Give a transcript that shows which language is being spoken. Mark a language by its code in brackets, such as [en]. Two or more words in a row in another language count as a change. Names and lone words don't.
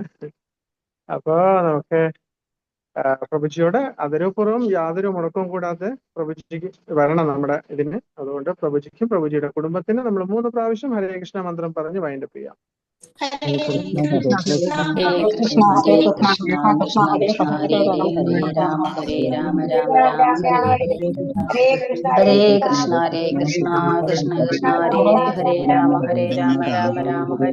[ml] അപ്പൊ നമുക്ക് പ്രഭുജിയോട് ആദരവപൂർവ്വം യാതൊരു മുടക്കവും കൂടാതെ പ്രഭുജിക്ക് വരണം നമ്മുടെ ഇതിന്. അതുകൊണ്ട് പ്രഭുജിക്കും പ്രഭുജിയുടെ കുടുംബത്തിന് നമ്മൾ 3 പ്രാവശ്യം ഹരേ കൃഷ്ണ മന്ത്രം പറഞ്ഞ് [en] wind up [ml] ചെയ്യാം. [sa] ഹരേ ഹരേ കൃഷ്ണ കൃഷ്ണ ഹരേ ഹരേ കൃഷ്ണ കൃഷ്ണ കൃഷ്ണ കൃഷ്ണ കൃഷ്ണ കൃഷ്ണ ഹരേ ഹരേ ഹരേ ഹരേ രാമ രാമ ഹരേ ഹരേ രാമ രാമ രാമ രാമ രാമ രാമ ഹരേ ഹരേ ഹരേ. ഹരേ കൃഷ്ണ ഹരേ കൃഷ്ണ കൃഷ്ണ കൃഷ്ണ ഹരേ ഹരേ രാമ ഹരേ രാമ രാമ രാമ ഹരേ